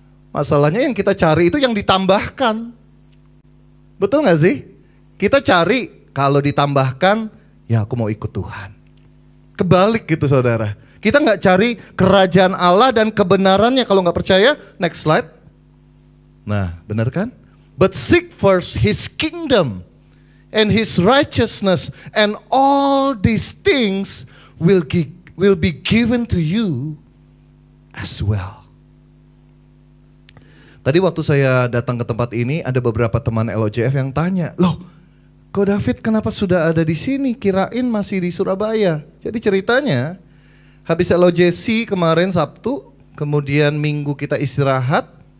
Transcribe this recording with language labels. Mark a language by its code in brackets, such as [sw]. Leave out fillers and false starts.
[id] Masalahnya yang kita cari itu yang ditambahkan. Betul gak sih? Kita cari, kalau ditambahkan, ya aku mau ikut Tuhan. Kebalik gitu, saudara. Kita gak cari kerajaan Allah dan kebenarannya. Kalau gak percaya, [en] next slide. [id] Nah, benar kan? [en] But seek first His kingdom and His righteousness, and all these things will be given to you as well. [id] Tadi waktu saya datang ke tempat ini, ada beberapa teman LOJF yang tanya, loh, kok David kenapa sudah ada di sini? Kirain masih di Surabaya. Jadi ceritanya, habis LOJC kemarin Sabtu, kemudian Minggu kita istirahat.